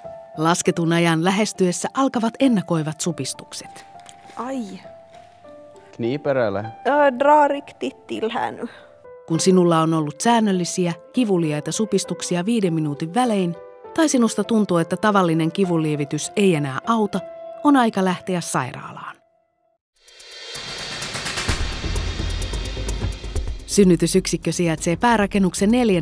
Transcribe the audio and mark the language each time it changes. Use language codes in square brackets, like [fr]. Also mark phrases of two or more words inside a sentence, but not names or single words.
[fi] Lasketun ajan lähestyessä alkavat ennakoivat supistukset. Aj. [sv] Kniper Dra riktigt till här nu. [fi] Kun sinulla on ollut säännöllisiä, kivuliaita supistuksia 5 minuutin välein, tai sinusta tuntuu, että tavallinen kivunlievitys ei enää auta, on aika lähteä sairaalaan. Synnytysyksikkö sijaitsee päärakennuksen 4.